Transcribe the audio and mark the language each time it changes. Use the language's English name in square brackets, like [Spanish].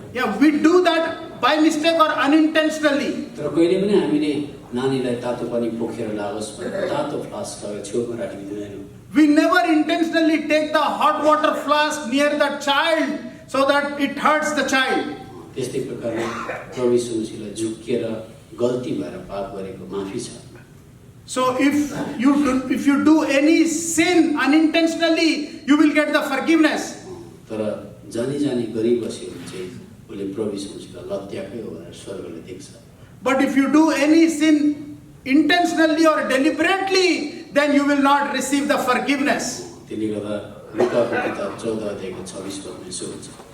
[English] Yeah, we do that by mistake or unintentionally. [Nepali] तर कहिले पनि हामीले नानीलाई तातो पानी पोखेर लागोस् भनेर तातो फ्लास्क लगेर छेउमा राखिदिँदैनौँ। [English] We never intentionally take the hot water flask near the child so that it hurts the child. [Nepali] त्यस्तै प्रकारले प्रभु यीशु मसीहलाई झुक्किएर गल्ती भएर पाप गरेको माफी छ। [English] So if you do any sin unintentionally, you will get the forgiveness. [Nepali] तर जानी जानी गरिबस्यो भने चाहिँ उसले प्रभु यीशु मसीहलाई लत्याकै हो भनेर स्वर्गले देख्छ। [English] But if you do any sin intentionally or deliberately, then you will not receive the forgiveness. [Nepali] त्यसले गर्दा लुकाको किताब 14 अध्यायको 26 पदमा यसो हुन्छ।